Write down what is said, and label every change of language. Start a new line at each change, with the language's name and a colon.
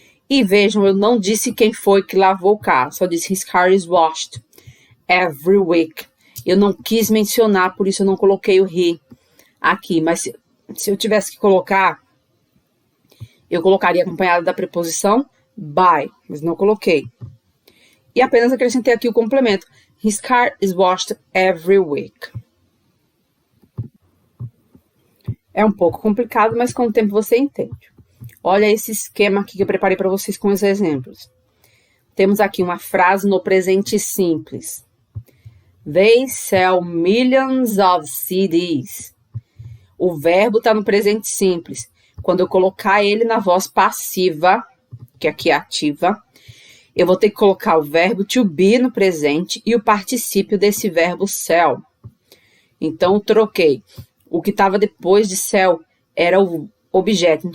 Portuguese: E vejam, eu não disse quem foi que lavou o carro, só disse
English: his car is washed every week.
Portuguese: Eu não quis mencionar, por isso eu não coloquei o he aqui, mas se eu tivesse que colocar, eu colocaria acompanhado da preposição by, mas não coloquei. E apenas acrescentei aqui o complemento.
English: His car is washed every week.
Portuguese: É um pouco complicado, mas com o tempo você entende. Olha esse esquema aqui que eu preparei para vocês com os exemplos. Temos aqui uma frase no presente simples.
English: They sell millions of CDs.
Portuguese: O verbo está no presente simples. Quando eu colocar ele na voz passiva, que aqui é ativa, eu vou ter que colocar o verbo to be no presente e o particípio desse verbo sell. Então, troquei. O que estava depois de sell era o objeto.